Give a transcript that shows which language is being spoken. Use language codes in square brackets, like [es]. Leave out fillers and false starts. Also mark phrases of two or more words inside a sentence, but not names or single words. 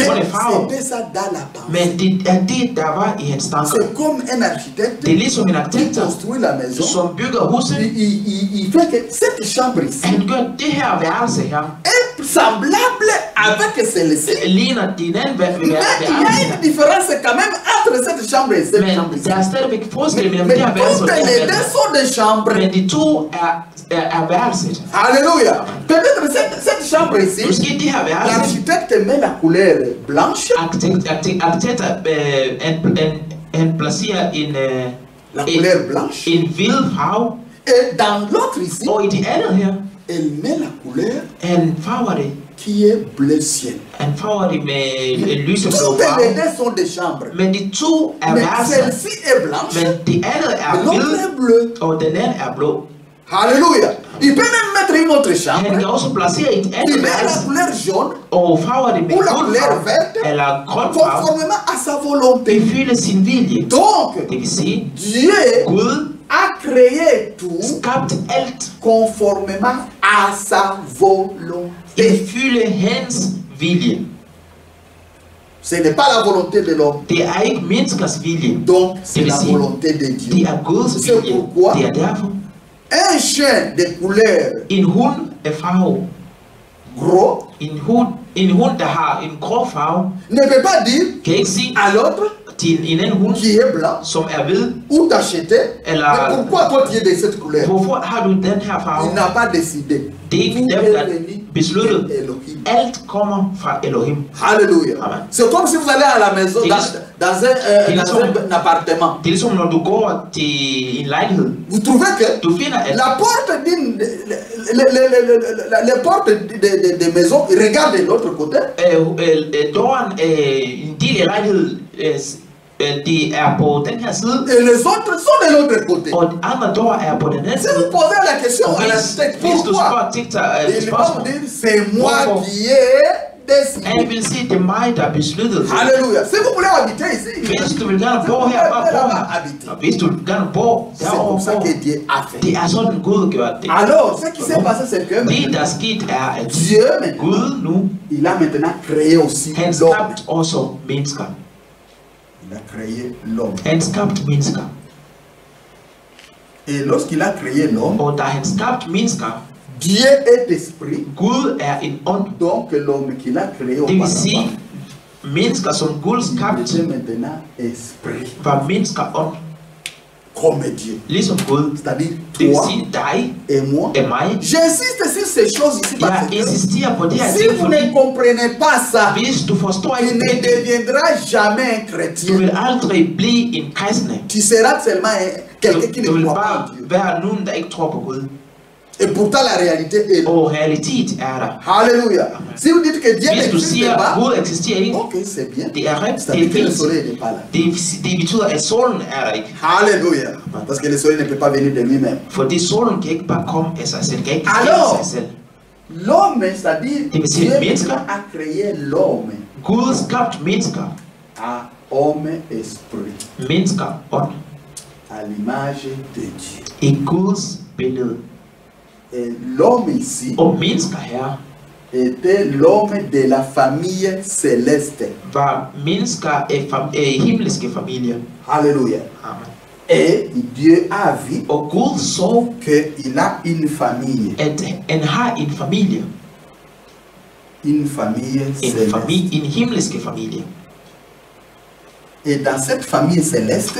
[fr] Mais [da] af farver. [fr] c'était ça dans la pensée. [da] Men det er det, der var i hans tanker. [fr] C'est comme un architecte [da] Det er ligesom en [fr] qui [da] arkitekt, [fr] construit la maison. [da] som bygger huset. [fr] Il fait que cette chambre ici [da] Han gør det her værelse her, [fr] est semblable avec celle-ci. [da] ligner din anden [fr] Mais il y a une différence quand même entre cette chambre et cette chambre [da] men [fr] ici. [da] der er stadigvæk forskel mellem [fr] Mais [da] det her værelse og [fr] toutes [da] det [fr] les [da] her [fr] deux [da] værelse. [fr] sont des chambres. [da] Men de to er værelset. [fr] Alléluia. Peut-être cette chambre ici, [da] Måske det her værelse, [fr] l'architecte met la couleur blanche, [da] arkitekter han placerer [fr] la couleur blanche, [da] en hvid farve, [fr] et dans l'autre ici, [da] og i det andet her, [fr] elle met la couleur [da] han farver det. [fr] qui est bleu ciel. [da] Han farver det med en lyseblå [fr] Toutes les [da] farve. [fr] deux sont des chambres. [da] Men de to er [fr] Mais [da] værelser. [fr] celle-ci est blanche, [da] Men det andet er [fr] et l'autre [da] hvid, [fr] est bleu. [da] og den anden er blå. [fr] Alléluia. Il peut même mettre une autre [da] Han [fr] chambre. [da] kan også placere et [fr] Il [da] andet [fr] met la [da] værelse, [fr] couleur jaune [da] og farver det med [fr] ou la [da] gul [fr] couleur [da] farve, [fr] verte [da] eller grøn farve. [fr] conformément à sa volonté. [da] Det fylder sin vilje. [fr] Donc, [da] Det vil sige, [fr] Dieu [da] Gud [fr] a créé tout [da] skabte alt. [fr] conformément à sa volonté. [da] Det fylder hans vilje. [fr] Ce n'est pas la volonté de l'homme. [da] Det er ikke menneskers vilje. [fr] Donc, c'est [da] Det vil [fr] la [da] sige, [fr] volonté de [da] det [fr] Dieu. [da] er Guds [fr] C'est [da] vilje. [fr] pourquoi [da] Det er derfor. [fr] un chien de couleur [da] En hund af farve, [fr] gros [da] en hund, der har en grå farve, [fr] ne peut pas dire [da] kan ikke sige [fr] à l'autre [da] til en anden hund, [fr] qui est blanc [da] som er hvid, [fr] ou t'acheter. [da] Eller- [fr] Mais pourquoi toi tu es de cette couleur? [da] hvorfor har du den her farve? [fr] Il n'a pas décidé. [da] Det er ikke [fr] Tout [da] dem, [fr] est [da] der [fr] venu [da] besluttede. [fr] de Elohim. [da] Alt kommer fra Elohim. [fr] Alléluia. Amen. C'est comme si vous allez à la maison, Il dans, est- dans un appartement. [da] Det er ligesom, når du går til en lejlighed. [fr] Vous trouvez que [da] Du finder, at [fr] la porte les portes des maisons, ils regardent de l'autre côté. [da] døren, en del af lejligheden, det er på den her side, [fr] Et les autres sont de l'autre côté. [da] og de andre døre er på den anden [fr] Si [da] side. [fr] vous posez la question [da] Og [fr] à l'architecte, [da] hvis du [fr] pourquoi? [da] spørger Tiktok [fr] Il va vous [da] spørgsmål, [fr] dire, c'est moi Pourquoi? qui ai décidé. [da] han vil sige, det er mig, der besluttede det. [fr] Alléluia. Si vous voulez habiter ici, [da] Hvis du vil gerne bo her, bare bo her. Og hvis du vil gerne bo [fr] c'est [da] derovre, [fr] comme ça [da] bo. [fr] que Dieu a fait. [da] Det er sådan Gud gør det. [fr] Alors, ce qui s'est passé, c'est que [da] Det, der er sket, er, at [fr] Dieu, maintenant, [da] Gud nu, [fr] il a maintenant créé aussi [da] han [fr] l'homme. [da] skabte også mennesker. [fr] Il a créé l'homme. [da] Han skabte mennesker. [fr] Et lorsqu'il a créé l'homme, [da] Og da han skabte mennesker, [fr] Dieu est esprit. [da] Gud er en ånd. [fr] Donc l'homme qu'il a créé [da] Det vil [fr] auparavant, [da] sige, mennesker som Gud [fr] il [da] skabte, [fr] est maintenant esprit, [da] var mennesker ånd, [fr] comme Dieu. [da] ligesom Gud. [fr] C'est-à-dire [da] Det vil [fr] toi [da] sige dig [fr] et moi. [da] og mig. [fr] J'insiste sur ces choses ici parce [da] Jeg [fr] que [da] insisterer på det her [fr] si [da] ting, [fr] vous [da] fordi [fr] ne comprenez pas ça, [da] hvis du forstår [fr] tu [da] ikke [fr] ne [da] det, [fr] deviendras jamais un [da] du [fr] chrétien. [da] vil aldrig blive en kristne. [fr] Tu seras seulement quelqu'un qui [da] Du [fr] ne [da] vil [fr] croit pas [da] bare [fr] en Dieu. [da] være nogen, der ikke tror på Gud. [fr] Et pourtant la réalité est là. [da] Og realitet er der. [fr] Alléluia. Si vous dites que Dieu [da] Hvis du [fr] n'existe [da] siger, [fr] pas, [da] Gud eksisterer ikke, [fr] ok, c'est bien. [da] det er rigtigt, [fr] Ça [da] det [fr] veut [da] er [fr] dire que le [da] fint. [fr] soleil n'est pas là. [da] Det betyder, at solen er der ikke. [fr] Alléluia. Parce que le soleil ne peut pas venir de lui-même. [da] Fordi solen kan ikke bare komme af sig selv, kan ikke ske [fr] Alors, [da] af sig selv. [fr] L'homme, c'est-à-dire [da] Det vil sige, [fr] Dieu [da] mennesker. [fr] a créé l'homme [da] Gud skabte mennesker, [fr] à homme esprit, [da] mennesker ånd, [fr] à l'image de Dieu. [da] i Guds billede. [fr] Et l'homme ici, [da] Og mennesker her, [fr] était l'homme de la famille céleste. [da] var mennesker af himmelske familier. [fr] Alléluia. Amen. Et Dieu a vu [da] Og Gud så, [fr] qu'il a une famille. [da] at han har en familie. [fr] Une famille céleste. [da] En himmelske familie. [fr] Et dans cette famille céleste,